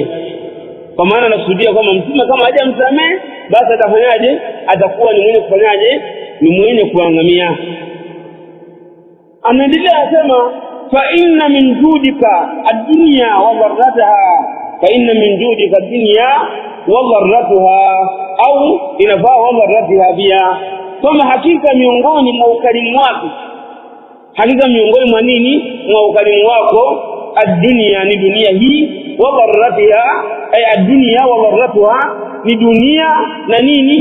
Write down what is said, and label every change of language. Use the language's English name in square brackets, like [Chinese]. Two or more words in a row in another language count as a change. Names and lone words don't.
[Swahili] Kwa maana anakusudia kwamba mtume kama hajamsamehe, basi atafanyaje? Atakuwa ni mwenye kufanyaje? Ni mwenye kuangamia. Anaendelea asema [Arabic] فإن من جودك الدنيا وضرتها, فإن من جودك الدنيا وضرتها, [Swahili] au inafaa [Arabic] وضرتها [Swahili] pia, kama hakika miongoni mwa ukarimu wako, hakika miongoni mwa nini? Mwa ukarimu wako, ad-dunya ni dunia hii, [Arabic] وضرتها أي الدنيا وضرتها [Swahili] ni dunia na nini?